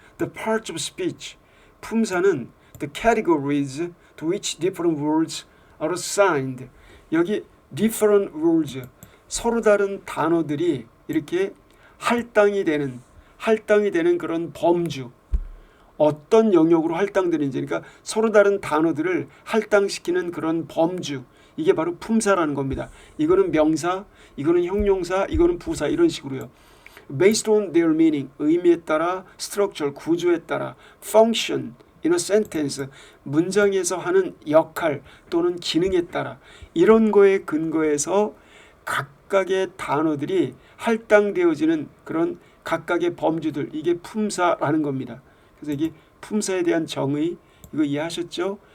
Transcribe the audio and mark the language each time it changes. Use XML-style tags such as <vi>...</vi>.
<en>The parts of speech,</en> <ko>품사는</ko> <en>the categories to which different words are assigned.</en> <ko>여기</ko> <en>different words,</en> <ko>서로 다른 단어들이 이렇게 할당이 되는 그런 범주, 어떤 영역으로 할당되는지, 그러니까 서로 다른 단어들을 할당시키는 그런 범주, 이게 바로 품사라는 겁니다. 이거는 명사, 이거는 형용사, 이거는 부사, 이런 식으로요.</ko> <en>Based on their meaning,</en> <ko>의미에 따라,</ko> <en>structure,</en> <ko>구조에 따라,</ko> <en>function, in a sentence,</en> <ko>문장에서 하는 역할 또는 기능에 따라 이런 거에 근거해서 각각의 단어들이 할당되어지는 그런 각각의 범주들, 이게 품사라는 겁니다. 그래서 이게 품사에 대한 정의, 이거 이해하셨죠?</ko>